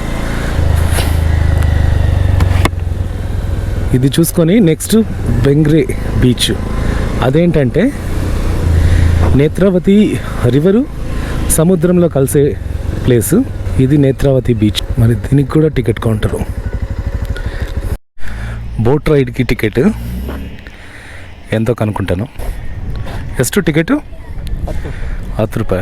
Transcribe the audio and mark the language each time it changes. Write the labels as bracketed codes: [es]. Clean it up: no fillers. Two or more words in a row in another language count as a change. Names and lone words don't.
[te] ఇది చూసుకొని నెక్స్ట్ బెంగ్రే బీచ్. అదేంటంటే నేత్రావతి రివరు సముద్రంలో కలిసే ప్లేస్. ఇది నేత్రావతి బీచ్. మరి దీనికి కూడా టికెట్ కౌంటరు. [en] boat ride [kn] ಟಿಕೆಟ್ ಎಂತೋ ಕನ್ಕೊಂಟಾನು. ಎಷ್ಟು ಟಿಕೆಟು? 10 ರೂಪಾಯಿ.